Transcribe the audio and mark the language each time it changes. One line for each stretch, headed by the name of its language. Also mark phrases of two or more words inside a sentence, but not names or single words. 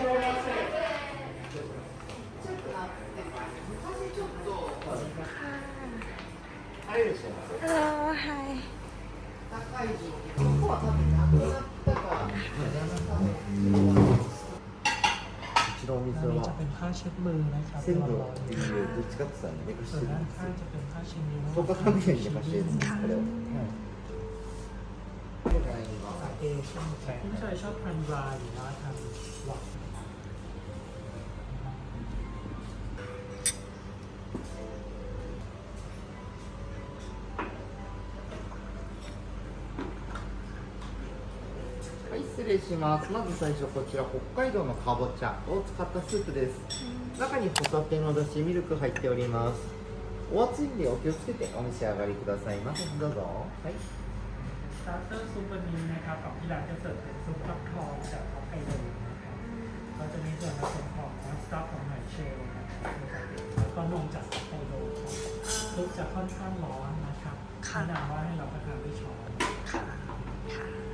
English: Hello, hi.
Japanese: うちのお店
Thai: อันนี้จะ
Japanese: は
Thai: เป็นผ้าเช็ดมือนะครับ
Japanese: 鮮度っていうどっちかって言ったら寝かし
Thai: ส่วน
Japanese: てる
Thai: ด้าน
Japanese: んですよ
Thai: ข้างจะเป็นผ้าเช็ดนิ้ว
Japanese: 10 日間ぐらい寝かしてるんですこれを
Thai: สาเกใช่ไหมครับผู้ชายชอบทานดรายหรือว่าทานหวาน
Japanese: はい、失礼します。まず最初こちら北海道のかぼちゃを使ったスープです。中にホタテのだし、ミルク入っております。お熱いんでお気をつけてお召し上がりくださいませ。どうぞ。はい。
Thai: สตาร์เตอร์ซุปวันนี้นะครับของที่ร้านจะเสิร์ฟเป็นซุปฟักทองจากฮอกไกโดนะครับก็จะมีส่วนผสมของน้ำสต๊อกของหอยเชลล์นะครับแล้วก็นมจากฮอกไกโดครับซุปจะค่อนข้างร้อนนะครับแนะนำว่าให้เราประทานด้วยช้อน ค่ะค่ะ